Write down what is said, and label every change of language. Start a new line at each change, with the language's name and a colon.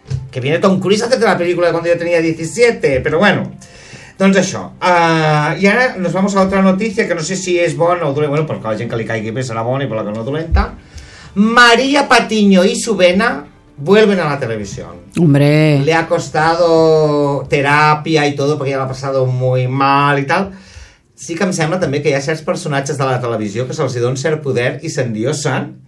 Catalan: Que viene Tom Cruise a fer la pel·lícula quan jo tenia 17, però bueno... Doncs això, i ara
Spanish: nos vamos a otra noticia
Catalan: que no sé si és bona o dolenta, bueno, perquè la gent que li caigui bé serà bona i per la que no dolenta.
Spanish: María Patiño y su vena vuelven a la televisión. Hombre. Le ha costado terapia y todo porque ya lo ha pasado muy mal y tal.
Catalan: Sí que em sembla també que hi ha certs personatges de la televisió que se'ls dona cert poder i s'endiosen.